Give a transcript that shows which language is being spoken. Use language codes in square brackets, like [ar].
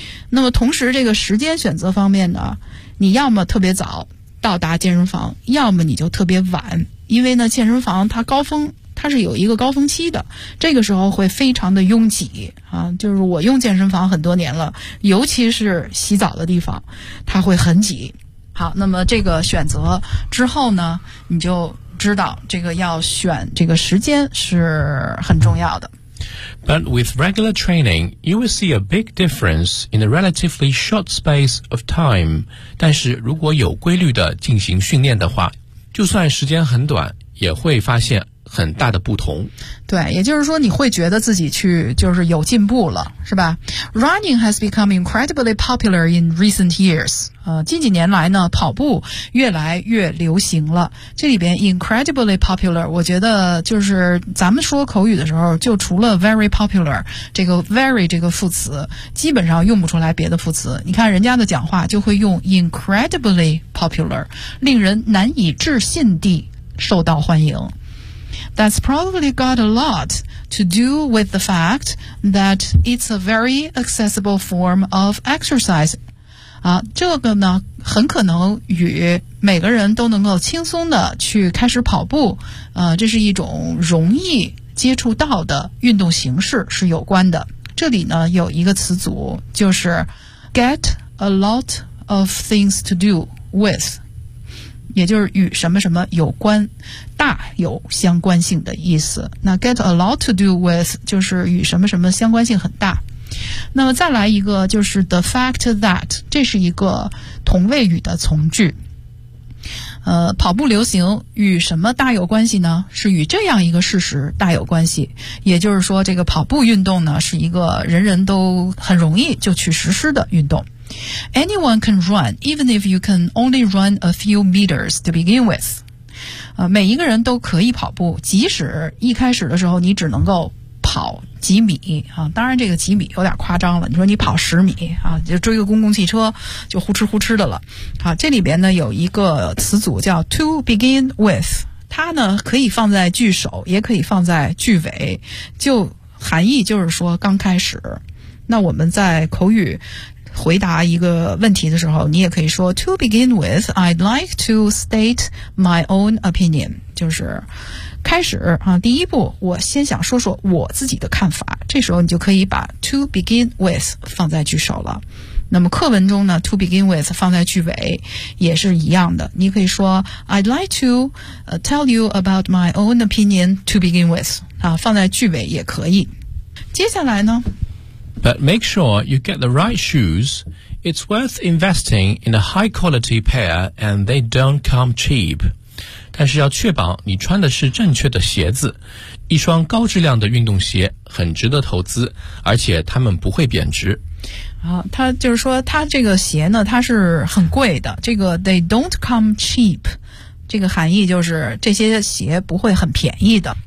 [zh] 那么同时这个时间选择方面呢，你要么特别早到达健身房，要么你就特别晚，因为呢健身房它高峰它是有一个高峰期的，这个时候会非常的拥挤啊。就是我用健身房很多年了，尤其是洗澡的地方它会很挤。好，那么这个选择之后呢，你就知道这个要选这个时间是很重要的。 [en] But with regular training you will see a big difference in a relatively short space of time。 [zh] 但是如果有规律的进行训练的话，就算时间很短也会发现很大的不同。对，也就是说你会觉得自己去就是有进步了，是吧？ [en] Running has become incredibly popular in recent years。 [zh] 近几年来呢跑步越来越流行了。这里边 [en] incredibly popular [zh] 我觉得就是咱们说口语的时候，就除了 [en] very popular [zh] 这个 very 这个副词基本上用不出来别的副词。你看人家的讲话就会用 [en] incredibly popular， [zh] 令人难以置信地受到欢迎。 [en] That's probably got a lot to do with the fact that it's a very accessible form of exercise. [zh] 啊，这个呢，很可能与每个人都能够轻松的去开始跑步，这是一种容易接触到的运动形式是有关的。这里呢，有一个词组，就是 [en] get a lot of things to do with。 [zh] 也就是与什么什么有关，大有相关性的意思。那 [en] get a lot to do with [zh] 就是与什么什么相关性很大。那么再来一个就是 [en] the fact that， [zh] 这是一个同位语的从句。跑步流行与什么大有关系呢？是与这样一个事实大有关系。也就是说这个跑步运动呢是一个人人都很容易就去实施的运动。 [en] Anyone can run, even if you can only run a few meters to begin with. [zh] 每一个人都可以跑步，即使一开始的时候你只能够跑几米啊。当然这个几米有点夸张了，你说你跑十米啊，就追个公共汽车就呼哧呼哧的了。好，这里边呢有一个词组叫 [en] to begin with， [zh] 它呢可以放在句首也可以放在句尾，就含义就是说刚开始。那我们在口语回答一个问题的时候，你也可以说 [en] To begin with, I'd like to state my own opinion， [zh] 就是开始啊，第一步我先想说说我自己的看法。这时候你就可以把 [en] To begin with [zh] 放在句首了。那么课文中呢 [en] to begin with [zh] 放在句尾也是一样的，你可以说 [en] I'd like to tell you about my own opinion to begin with、 [zh] 啊、放在句尾也可以。接下来呢 [en] But make sure you get the right shoes. It's worth investing in a high quality pair and they don't come cheap. [zh] 但是要确保你穿的是正确的鞋子，一双高质量的运动鞋很值得投资，而且它们不会贬值。他就是说他这个鞋呢他是很贵的，这个 [en] they don't come cheap [zh] 这个含义就是这些鞋不会很便宜的。